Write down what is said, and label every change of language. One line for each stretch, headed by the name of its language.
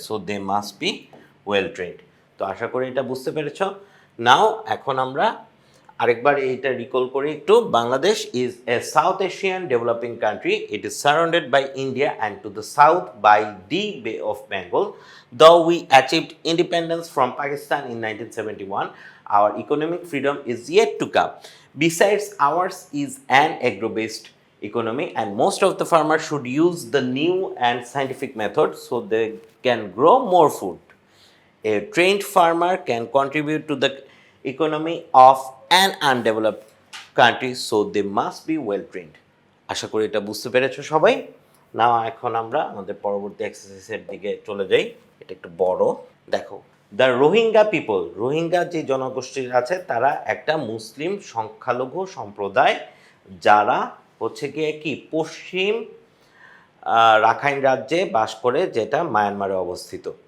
English: So they must be well trained.
Bangla: তো আশা করি এটা বুঝতে পেরেছ। নাও এখন আমরা আরেকবার এইটা রিকল করি একটু।
English: Bangladesh is a south Asian developing country. It is surrounded by India and to the south by the Bay of Bengal. Though we achieved independence from Pakistan in 1971, our economic freedom is yet to come. Besides, ours is an agro-based economy, and most of the farmers should use the new and scientific methods so they can grow more food. A trained farmer can contribute to the economy of an undeveloped country, so they must be well trained.
Bangla: আশা করি এটা বুঝতে পেরেছো সবাই। না, এখন আমরা আমাদের পরবর্তী এক্সারসাইজের দিকে চলে যাই। এটা একটু বড়, দেখো।
English: the Rohingya people,
Bangla: রোহিঙ্গা যে জনগোষ্ঠী আছে তারা একটা মুসলিম সংখ্যালঘু সম্প্রদায়, যারা হচ্ছে গিয়ে কি পশ্চিম রাখাইন রাজ্যে বাস করে, যেটা মায়ানমারে অবস্থিত।